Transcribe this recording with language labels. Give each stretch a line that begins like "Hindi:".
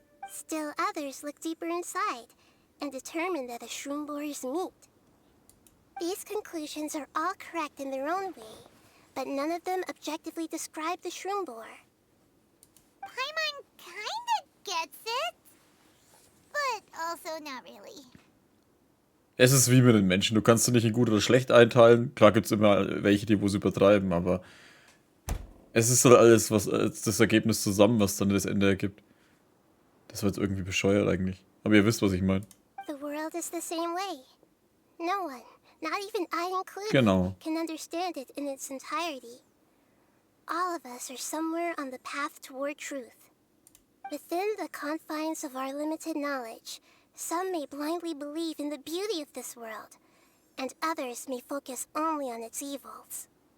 English: Still others look deeper inside, and determine that the shroom boar is meat. These conclusions are all correct in their own way, but none of them objectively describe the shroom boar. Paimon kinda gets it, but also not really.
German: Es ist wie mit den Menschen. Du kannst sie nicht in gut oder schlecht einteilen. Klar gibt es immer welche, die wo es übertreiben, aber es ist halt alles, was das Ergebnis zusammen, was dann das Ende ergibt. Das wird irgendwie bescheuert eigentlich. Aber ihr wisst, was ich meine.
English: The world is the same way. No one, not even I included,
German: Genau.
English: can understand it in its entirety. All of us are somewhere on the path toward truth. Within the confines of our limited knowledge, some may blindly believe in the beauty of this world, and others may focus only on its evils.